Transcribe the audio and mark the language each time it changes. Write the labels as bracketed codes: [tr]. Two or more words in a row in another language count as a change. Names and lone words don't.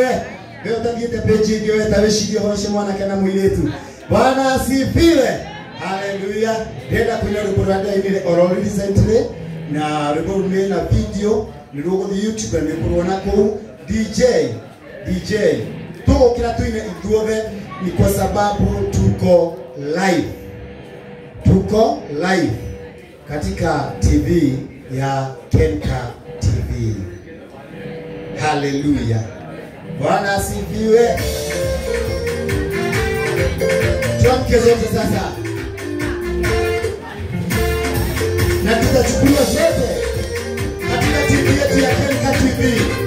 [ki] Wewe ũtathiĩte page ĩngĩ weta wĩcirie ũhoro ũcio mwanake na mũirĩtu. [sw] Bwana asifiwe. Haleluya. [ki] Ndĩrenda kũina rwĩmbo rwa ndainire oro recently na rwĩmbo rũu na video nĩ rũgũthiĩ YouTube na nĩ kũruona kũu. [sw] DJ [ki] tũgũkĩra tuine ithuothe [sw] ni kwa sababu tuko live katika TV ya Kenka TV. Haleluya. Bwana asifiwe. Tuamke zote sasa na tutachukuliwa zote katika TV yetu ya Kenka TV.